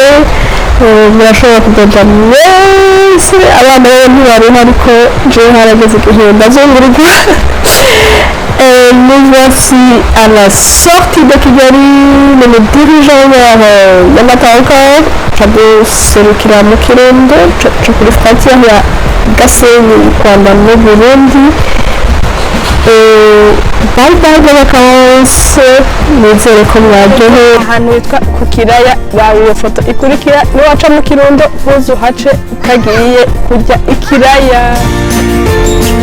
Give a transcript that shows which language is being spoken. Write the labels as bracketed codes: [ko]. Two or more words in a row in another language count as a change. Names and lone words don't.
[rn] Murashobora kudoda mwese, abana rero ntibariho ariko jewe harageze igihe ndazungurirwa. [fr] Nous voici à la sortie de Kigali, nous nous dirigeons vers Nyamata encore. [rn] Turaduserukira mu Kirundo, turi kuri frontière ya Gasenyi Rwanda n'u Burundi. [en] Bye bye [fr] les vacances, [rn] nizere ko mwaryohewe. Ahantu hitwa ku Kiraya, wawe iyo foto ikurikira niwaca mu Kirundo uzuhace utagiye kujya ikiraya.